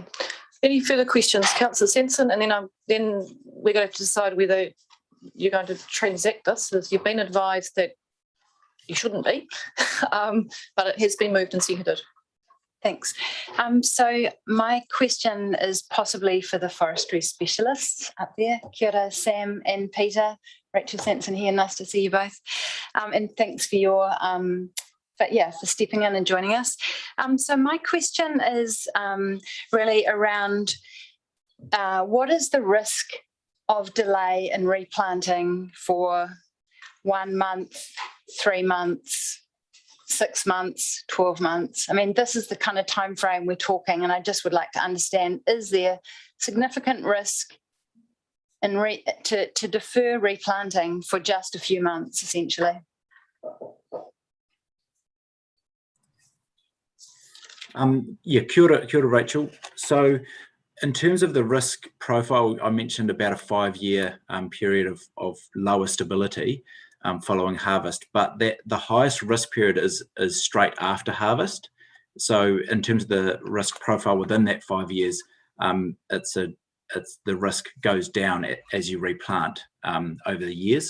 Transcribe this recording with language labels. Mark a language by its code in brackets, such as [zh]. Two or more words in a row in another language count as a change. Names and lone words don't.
[en] Any further questions, Councillor Sensen? And then we're going to decide whether you're going to transact this, as you've been advised that you shouldn't be, but it has been moved and seconded. Thanks. So my question is possibly for the forestry specialists up there. [mi] Kia ora, [en] Sam and Peter. Rachel Sanson here. Nice to see you both. And thanks for your for stepping in and joining us. So my question is really around what is the risk of delay in replanting for 1 month, 3 months, 6 months, 12 months? I mean, this is the kind of time frame we're talking, and I just would like to understand, is there significant risk in to defer replanting for just a few months, essentially? Yeah, [mi] kia ora, Rachel. [en] So in terms of the risk profile, I mentioned about a 5-year period of lower stability following harvest, but the highest risk period is straight after harvest. So in terms of the risk profile within that 5 years, the risk goes down as you replant over the years.